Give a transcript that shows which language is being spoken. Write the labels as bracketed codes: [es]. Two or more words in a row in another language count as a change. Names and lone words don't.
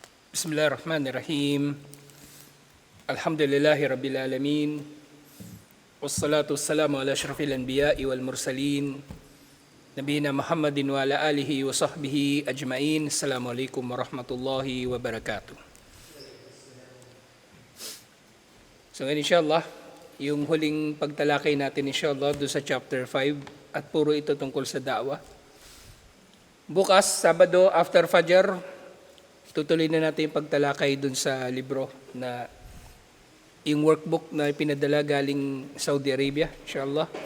[ar] بسم الله الرحمن الرحيم. الحمد لله رب العالمين. والصلاة والسلام على أشرف الأنبياء والمرسلين. نبينا محمد وعلى آله وصحبه أجمعين. السلام عليكم ورحمة الله وبركاته. [tl] So ngayon inshallah, yung huling pagtalakay natin inshallah doon sa chapter 5 at puro ito tungkol sa da'wah. Bukas, Sabado, after Fajr, tutuloy na natin yung pagtalakay dun sa libro na yung workbook na pinadala galing Saudi Arabia, inshallah.